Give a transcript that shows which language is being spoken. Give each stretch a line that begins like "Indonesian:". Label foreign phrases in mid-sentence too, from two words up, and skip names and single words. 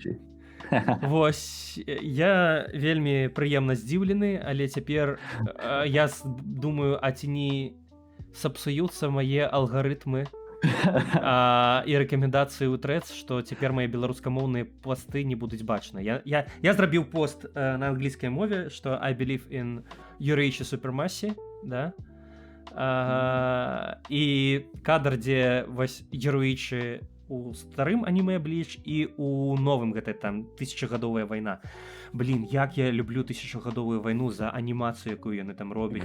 Belarusian: Вось, я вельмі прыемна здзіўлены, але цяпер я думаю, а ці не сапсуюцца мае алгарытмы і рэкамендацыі ў трэц, што цяпер мае беларускамоўныя посты не будуць бачны. Я зрабіў пост на англійскай мове, што
English: I believe in
Belarusian: Юрыічы супермасі, да? І кадр, дзе вось Юрыічы у старым аніме Бліч і у новым гэтай там 1000гадовая вайна. Блін, як я люблю 1000гадовую вайну за анімацыю, якую яны там робяць.